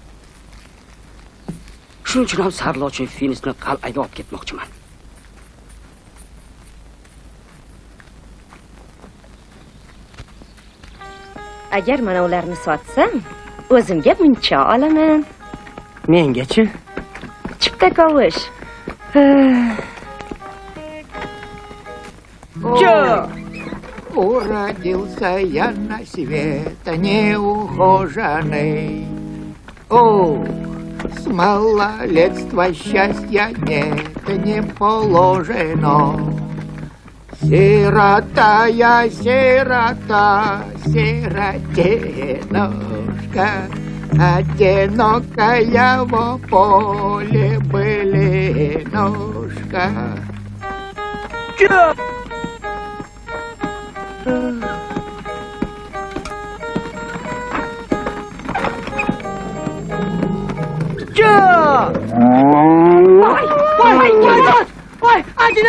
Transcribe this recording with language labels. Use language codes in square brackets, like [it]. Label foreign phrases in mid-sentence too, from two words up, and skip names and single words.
[uz] Shuning uchun ham sarlochin Finisni qal'aga olib ketmoqchiman. Agar mana ularni sotsam, o'zimga muncha olaman. Mengachi? Chipta kavush. [ru] Уродился я на свет неухоженный. О, с малолетства счастья нет, не положено. Сирота я, сирота, сиротенушка, одинокая в поле былинушка. [uz] Voy, Ajina!